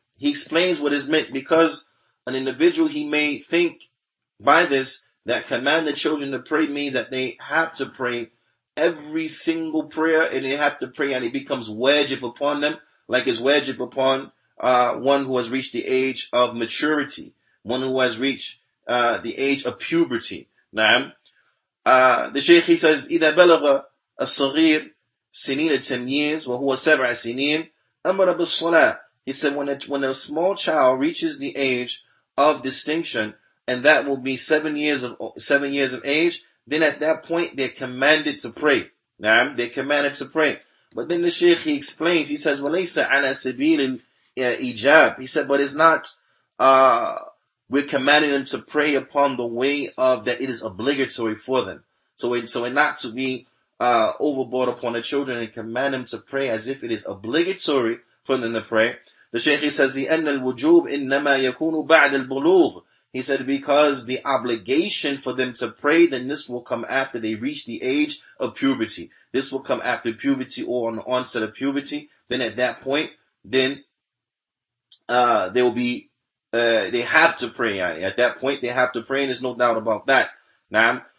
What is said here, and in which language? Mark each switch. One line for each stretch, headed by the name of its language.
English: He explains what is meant, because an individual, he may think by this that command the children to pray means that they have to pray every single prayer, and they have to pray and it becomes wajib upon them, like it's wajib upon one who has reached the age of maturity, one who has reached the age of puberty. Now, the Shaykh, he says,
Arabic: إذا بلغ الصغير سنين التمييز وهو 7 سنين أمر بالصلاة.
English: He said, when a small child reaches the age of distinction, and that will be 7 years of age, then at that point they're commanded to pray. Now, they're commanded to pray. But then the Shaykh, he explains, he says,
Arabic: وَلَيْسَ عَلَى سَبِيلِ الْإِجَابِ.
English: He said, but it's not, we're commanding them to pray upon the way of that it is obligatory for them. So we're not to be overboard upon the children and command them to pray as if it is obligatory for them to pray. The Shaykh, he says,
Arabic: لِأَنَّ الْوُجُوبِ إِنَّمَا يَكُونُ بَعْدَ الْبُلُوغِ.
English: He said, because the obligation for them to pray, then this will come after they reach the age of puberty. This will come after puberty, or on the onset of puberty. Then at that point, then they will be, they have to pray. At that point, they have to pray, and there's no doubt about that. Now,